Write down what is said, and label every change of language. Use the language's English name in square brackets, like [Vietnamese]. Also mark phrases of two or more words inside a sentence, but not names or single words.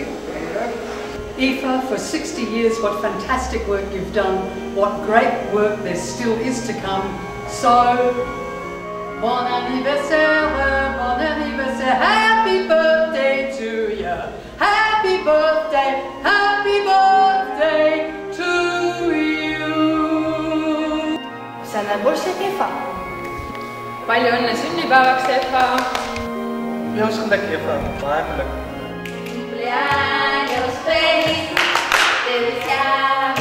[English] EFA, for 60 years, what fantastic work you've done, what great work there still is to come. So, [French] bon anniversaire, [English] happy birthday to you. Happy birthday to you. Sanabolse EFA. [Estonian] Palju õnne sünnipäevaks, EFA! Jõuskundak EFA, vahepeal. [Spanish] Cumpleaños feliz, te deseamos.